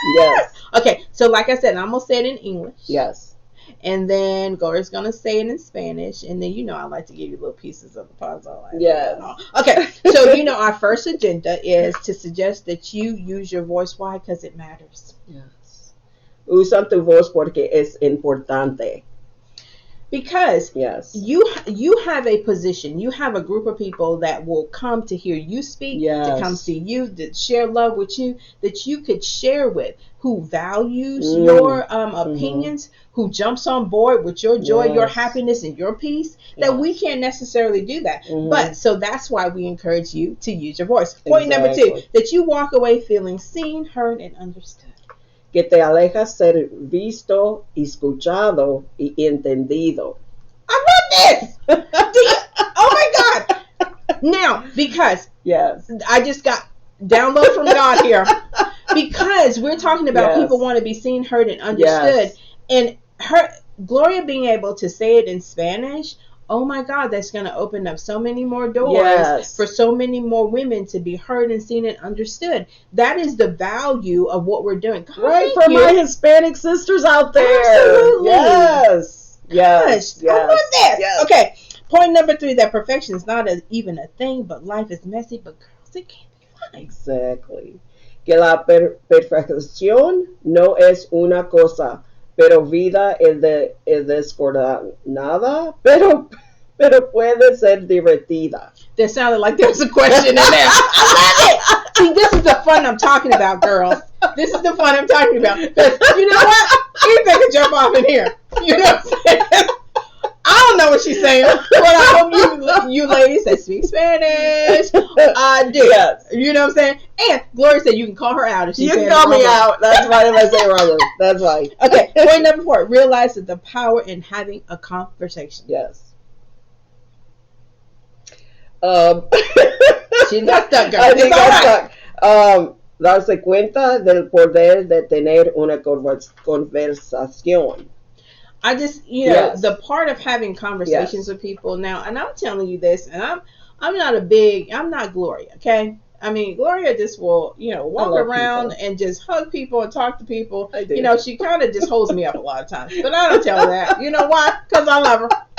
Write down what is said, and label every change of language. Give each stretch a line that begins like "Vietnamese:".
English: Yes. Okay. So like I said, I'm going to say it in English. Yes. And then Gloria's going to say it in Spanish. And then, I like to give you little pieces of the puzzle. Yes. Okay. So, our first agenda is to suggest that you use your voice. Why? Because it matters. Yes.
Spanish: Usa tu voz porque es importante.
English: Because you have a position. You have a group of people that will come to hear you speak, to come see you, to share love with you, that you could share with, who values your opinions, who jumps on board with your joy, your happiness, and your peace, that we can't necessarily do that. But so that's why we encourage you to use your voice. Point number 2, that you walk away feeling seen, heard, and understood.
Spanish: Que te alejas ser visto, escuchado, y entendido.
English: I love this! Oh my God! Now, because I just got download from God here. Because we're talking about people want to be seen, heard, and understood. And Gloria being able to say it in Spanish, oh my God, that's going to open up so many more doors for so many more women to be heard and seen and understood. That is the value of what we're doing. God, for my Hispanic sisters out there. Absolutely. Yes. I love this. Yes. Okay. Point number 3, that perfection is not even a thing, but life is messy, but girls, it can be fun. Exactly.
Spanish: Que la perfección no es una cosa, pero vida es descoordinada, pero puede ser divertida.
English: That sounded like there was a question in there. I love it. See, this is the fun I'm talking about, girls. This is the fun I'm talking about. Because you know what? Anything can jump off in here. You know what I'm saying? I don't know what she's saying, but I hope you ladies that speak Spanish do. Yes. You know what I'm saying? And Gloria said you can call her out if she You can call me out. That's right if I say wrong. That's right. Okay, point number 4. Realize that the power in having a conversation. Yes. She got stuck, girl. I think I stuck.
Spanish: Darse cuenta del poder de tener una conversación.
English: I just, the part of having conversations with people now, and I'm telling you this, and I'm not Gloria, okay? I mean, Gloria just will, walk around and just hug people and talk to people. I do. She kind of just holds me up a lot of times, but I don't tell her that. You know why? Because I love her.